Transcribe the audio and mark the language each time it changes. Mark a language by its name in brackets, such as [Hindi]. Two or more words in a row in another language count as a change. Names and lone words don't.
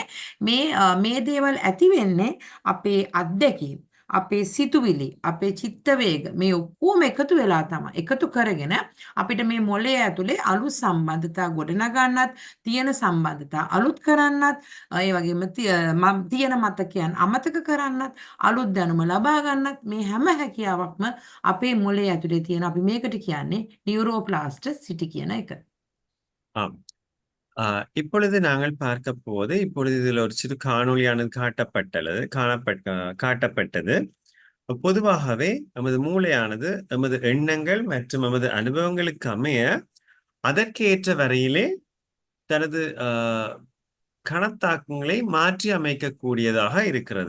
[Sinhala] මේ දේවල් ඇති වෙන්නේ අපේ අත්දැකීම්, අපේ සිතුවිලි, අපේ චිත්ත වේග මේ ඔක්කොම එකතු වෙලා තමයි එකතු කරගෙන අපිට මේ මොළය ඇතුලේ අලුත් සම්බන්ධතා ගොඩනගන්නත්, තියෙන සම්බන්ධතා අලුත් කරන්නත්, ඒ වගේම තියෙන මතකයන් අමතක කරන්නත්, අලුත් දැනුම ලබා ගන්නත් මේ හැම හැකියාවක්ම අපේ මොළය ඇතුලේ තියෙන අපි මේකට කියන්නේ නියුරෝප්ලාස්ටිසිටි කියන එක. [Tamil] ஆம். இப்பொழுது நாங்கள் பார்க்க போவது இப்பொழுது இதில் ஒரு சிறு காணொளியானது காட்டப்பட்டது. பொதுவாகவே நமது மூளையானது நமது எண்ணங்கள் மற்றும் நமது அனுபவங்களுக்கு அமைய அதற்கேற்ற வரையிலே தனது கணத்தாக்கங்களை மாற்றி அமைக்கக்கூடியதாக இருக்கிறது.